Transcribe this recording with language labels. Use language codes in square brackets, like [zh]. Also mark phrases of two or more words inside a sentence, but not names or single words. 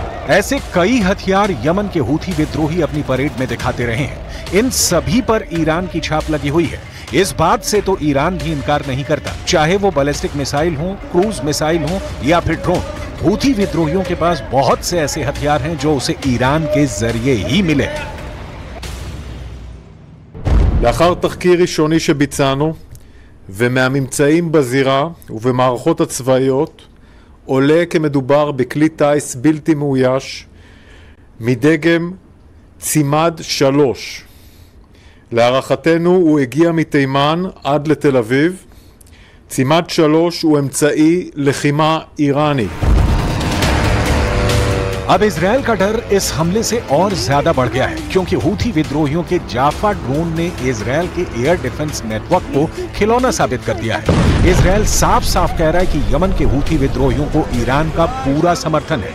[hi] ऐसे कई हथियार यमन के हूथी विद्रोही अपनी परेड में दिखाते रहे हैं। इन सभी पर ईरान की छाप लगी हुई है। इस बात से तो ईरान भी इनकार नहीं करता, चाहे वो [en] ballistic missile [hi] हो, [en] cruise missile [hi] हो या फिर ड्रोन। हूथी विद्रोहियों के पास बहुत से ऐसे हथियार हैं जो उसे ईरान के जरिए ही मिले हैं। [he] לאחר תחקיר ראשוני שביצענו ומהממצאים בזירה ובמערכות הצבאיות עולה כי מדובר בכלי טיס בלתי מאויש מדגם צימד 3. להערכתנו הוא הגיע מתימן עד לתל אביב. צימד 3 הוא אמצעי לחימה איראני. [hi] अब इजरायल का डर इस हमले से और ज्यादा बढ़ गया है, क्योंकि हूथी विद्रोहियों के जाफा ड्रोन ने इजरायल के [en] air defense network [hi] को खिलौना साबित कर दिया है। इजरायल साफ साफ कह रहा है कि यमन के हूथी विद्रोहियों को ईरान का पूरा समर्थन है।